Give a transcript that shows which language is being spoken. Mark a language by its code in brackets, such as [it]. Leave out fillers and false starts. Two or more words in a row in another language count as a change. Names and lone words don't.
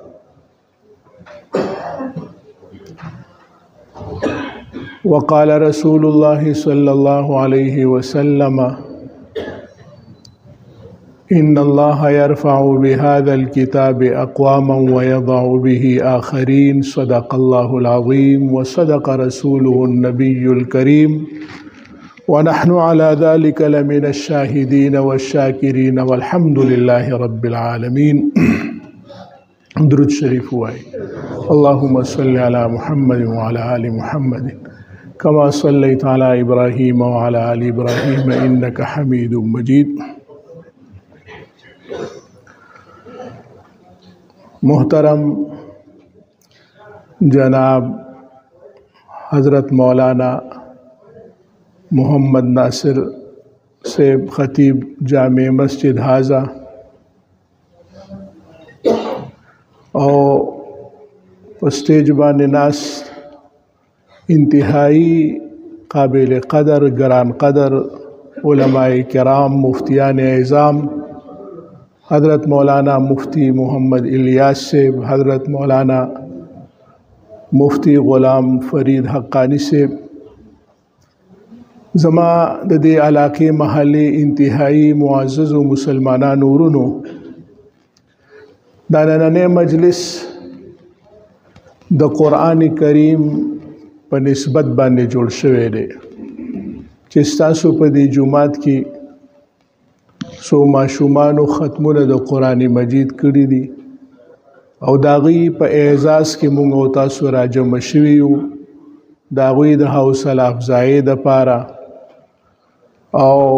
[ar] وقال رسول الله صلى الله عليه وسلم إن الله يرفع بهذا الكتاب أقواما ويضع به آخرين صدق الله العظيم وصدق رسوله النبي الكريم ونحن على ذلك لمن الشاهدين والشاكرين والحمد لله رب العالمين. [ps] درود شريف واي. [ar] اللهم صل على محمد وعلى آل محمد كما صليت على إبراهيم وعلى آل إبراهيم إنك حميد مجيد. [ps] محترم جناب حضرت مولانا محمد ناصر صاحب خطیب جامع مسجد حاضہ اور اسٹیج باندې ناست انتہائی قابل قدر گران قدر علماء کرام مفتیان اعظام حضرت مولانا مفتی محمد الیاس صاحب، حضرت مولانا مفتی غلام فرید حقانی صاحب، زما د دې علاقې محلي انتہائی معزز مسلمانانو ورونو، دا نننی مجلس د قرآن کریم په نسبت باندې جوړ شوی دی چې ستاسو په دې جماعت کې سو ماشومانو ختمونه د قرآن مجید کړي دي او د هغوی په اعزاز کې موږ او تاسو راجمع شوي یو د هغوی د حوصله افزایۍ دپاره او